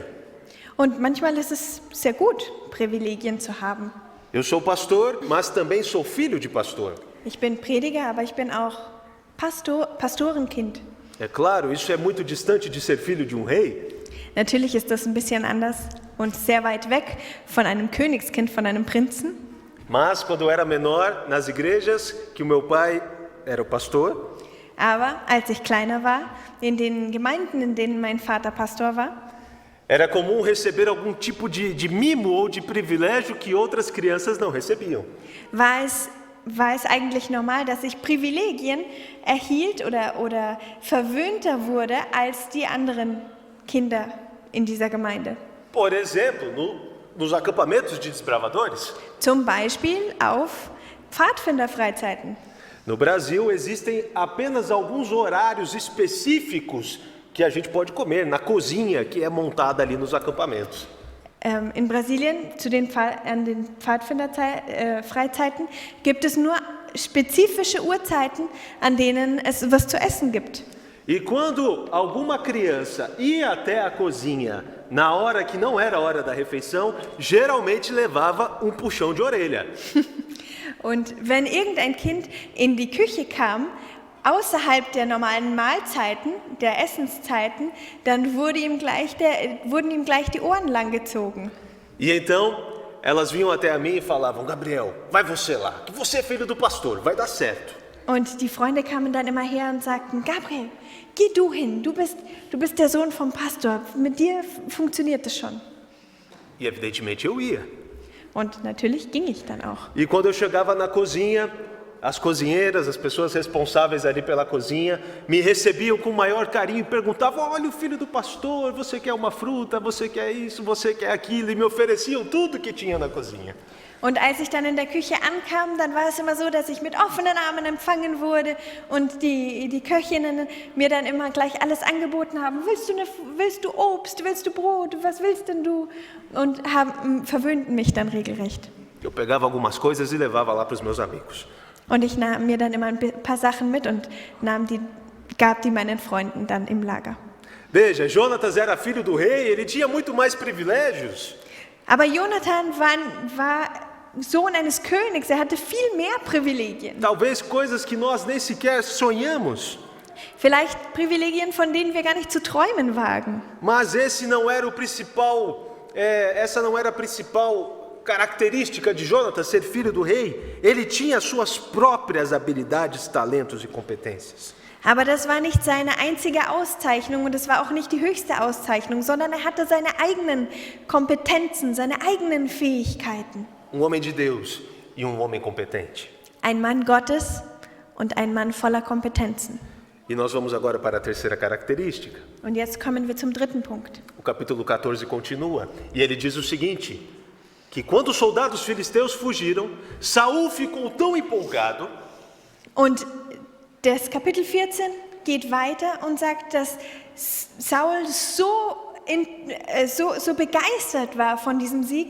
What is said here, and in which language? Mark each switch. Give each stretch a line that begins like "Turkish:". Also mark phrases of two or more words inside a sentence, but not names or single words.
German: Und manchmal ist es sehr gut, Privilegien zu haben.
Portuguese: Eu sou pastor, mas também sou filho de pastor.
German: Ich bin Prediger, aber ich bin auch Pastorenkind.
Portuguese: É claro, isso é muito distante de ser filho de rei.
German: Natürlich ist das ein bisschen anders. und sehr weit weg von einem Königskind, von einem Prinzen.
Portuguese: Mas quando eu era menor, nas igrejas que o meu pai era o pastor,
German: Aber als ich kleiner war, in den Gemeinden, in denen mein Vater Pastor war,
Portuguese: era comum receber algum tipo de mimo ou de privilégio que outras crianças não recebiam.
German: war es eigentlich normal, dass ich Privilegien erhielt oder verwöhnter wurde als die anderen Kinder in dieser Gemeinde.
Portuguese: Por exemplo, nos acampamentos de desbravadores,
German: Zum Beispiel auf Pfadfinderfreizeiten.
Portuguese: no Brasil existem apenas alguns horários específicos que a gente pode comer na cozinha que é montada ali nos acampamentos.
German: In Brasilien an den Pfadfinderfreizeiten gibt es nur spezifische Uhrzeiten, an denen es was zu essen gibt.
Portuguese: E quando alguma criança ia até a cozinha na hora que não era a hora da refeição, geralmente levava um puxão de orelha.
German: Und wenn irgendein Kind in die Küche kam, außerhalb der normalen Mahlzeiten, der Essenszeiten, dann wurden ihm gleich die Ohren langgezogen.
Portuguese: E então elas vinham até a mim e falavam: Gabriel, vai você lá, que você é filho do pastor, vai dar certo.
German: Und die Freunde kamen dann immer her und sagten: Gabriel, geh du hin, du bist der Sohn vom Pastor, mit dir funktioniert es schon.
Portuguese: E evidentemente eu ia.
German: Und natürlich ging ich dann auch.
Portuguese: E quando eu chegava na cozinha, as cozinheiras, as pessoas responsáveis ali pela cozinha, me recebiam com o maior carinho e perguntavam: olha o filho do pastor, você quer uma fruta, você quer isso, você quer aquilo, e me ofereciam tudo que tinha na cozinha.
German: Und als ich dann in der Küche ankam, dann war es immer so, dass ich mit offenen Armen empfangen wurde und die Köchinnen mir dann immer gleich alles angeboten haben. Willst du Obst, willst du Brot, was willst denn du? Und verwöhnten mich dann regelrecht.
Portuguese: Eu pegava algumas coisas e levava lá para os meus amigos.
German: Und ich nahm mir dann immer ein paar Sachen mit und gab die meinen Freunden dann im Lager.
Portuguese: Veja, Jonatas era filho do rei, ele tinha muito mais privilégios.
German: Aber Jonathan war Sohn eines Königs, er hatte viel mehr Privilegien.
Portuguese: Talvez coisas que nós nem sequer sonhamos.
German: Vielleicht Privilegien, von denen wir gar nicht zu träumen wagen.
Portuguese: Mas essa não era a principal característica de Jonatas, ser filho do rei. Ele tinha suas próprias habilidades, talentos e competências.
German: Aber das war nicht seine einzige Auszeichnung und es war auch nicht die höchste Auszeichnung, sondern er hatte seine eigenen Kompetenzen, seine eigenen Fähigkeiten.
Portuguese: Homem de Deus e homem competente.
German: Ein Mann Gottes und ein Mann voller Kompetenzen.
Portuguese: E nós vamos agora para a terceira característica.
German: Und jetzt kommen wir zum dritten Punkt.
Portuguese: O capítulo 14 continua, e ele diz o seguinte: que quando os soldados filisteus fugiram, Saul ficou tão empolgado.
German: Und das Kapitel 14 geht weiter und sagt, dass Saul so begeistert war von diesem Sieg,